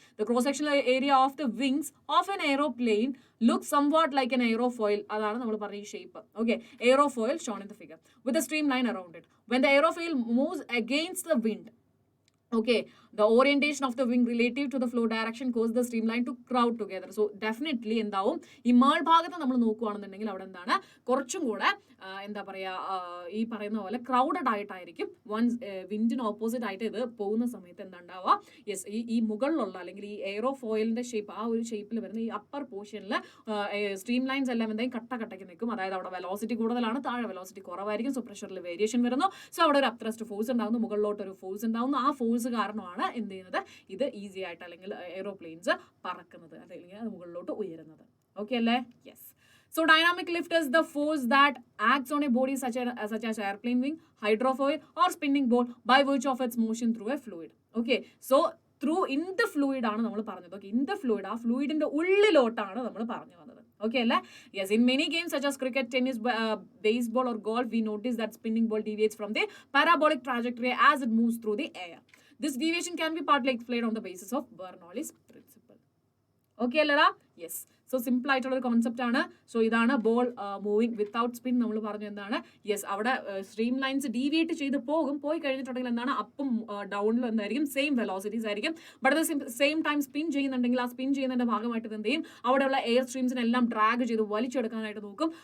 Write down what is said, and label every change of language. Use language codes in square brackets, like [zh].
[en] The cross-sectional area of the wings of an aeroplane looks somewhat like an aerofoil. [ml] അതാണ് നമ്മൾ പറഞ്ഞ ഈ shape. [en] Okay, aerofoil shown in the figure with a streamline around it. When the aerofoil moves against the wind, okay, the orientation of the wing relative to the flow direction causes the streamline to crowd together. [ml] So definitely എന്താവും ഈ മേൾഭാഗത്ത് നമ്മൾ നോക്കുകയാണെന്നുണ്ടെങ്കിൽ അവിടെ എന്താണ് കുറച്ചും കൂടെ എന്താ പറയുക ഈ പറയുന്ന പോലെ ക്രൗഡഡ് ആയിട്ടായിരിക്കും. വൺസ് വിൻഡിന് ഓപ്പോസിറ്റ് ആയിട്ട് ഇത് പോകുന്ന സമയത്ത് എന്താ ഉണ്ടാവുക? യെസ്, ഈ മുകളിലുള്ള അല്ലെങ്കിൽ ഈ എയ്റോഫോയിലിന്റെ ഷേപ്പ് ആ ഒരു ഷേപ്പിൽ വരുന്ന ഈ അപ്പർ പോർഷനിൽ സ്ട്രീം ലൈൻസ് എല്ലാം എന്തെങ്കിലും കട്ടയ്ക്ക് നിൽക്കും. അതായത് അവിടെ വെലോസിറ്റി കൂടുതലാണ്, താഴെ വെലോസിറ്റി കുറവായിരിക്കും. സോ പ്രഷറിൽ വേരിയേഷൻ വരുന്നു. സോ അവിടെ ഒരു അപ്ത്രസ്റ്റ് ഫോഴ്സ് ഉണ്ടാകുന്നു, മുകളിലോട്ട് ഒരു ഫോഴ്സ് ഉണ്ടാകുന്നു. ആ ഫോഴ്സ് കാരണമാണ് എന്ത് ചെയ്യുന്നത്? ഇത് ഈസി ആയിട്ട് അല്ലെങ്കിൽ എയ്റോപ്ലെയിൻസ് പറക്കുന്നത് അല്ലെങ്കിൽ അത് മുകളിലോട്ട് ഉയരുന്നത്. ഓക്കെ അല്ലേ? Yes. [en] So dynamic lift is the force that acts on a body such as airplane wing, hydrofoil or spinning ball by virtue of its motion through a fluid. Okay, so [ml] through in the fluid ആണ് നമ്മൾ പറഞ്ഞത്. Okay, in the fluid, ആ ഫ്ലൂയിഡിന്റെ ഉള്ളിലോട്ടാണ് നമ്മൾ പറഞ്ഞു വന്നത്. Okay അല്ലേ? [en] Yes, in many games such as cricket, tennis, baseball or golf, we notice that spinning ball deviates from the parabolic trajectory as it moves through the air. This deviation can be partly explained on the basis of Bernoulli's principle. [ml] Okay അല്ലടാ? Yes. So simple ആയിട്ടുള്ള ഒരു concept ആണ്. So ഇതാണ് ball moving without spin. നമ്മൾ പറഞ്ഞു എന്താണ്, yes, അവിടെ stream lines deviate ചെയ്ത് പോയി കഴിഞ്ഞിട്ടുണ്ടെങ്കിൽ എന്താണ്, അപ്പും ഡൗണിലും എന്തായിരിക്കും, സെയിം വെലോസിറ്റീസ് ആയിരിക്കും. ബട്ട് അത് സെയിം ടൈം സ്പിൻ ചെയ്യുന്നുണ്ടെങ്കിൽ ആ സ്പിൻ ചെയ്യുന്നതിന്റെ ഭാഗമായിട്ട് എന്ത് ചെയ്യും, അവിടെയുള്ള എയർ സ്ട്രീംസിനെല്ലാം ഡ്രാഗ് ചെയ്ത് വലിച്ചെടുക്കാനായിട്ട് നോക്കും.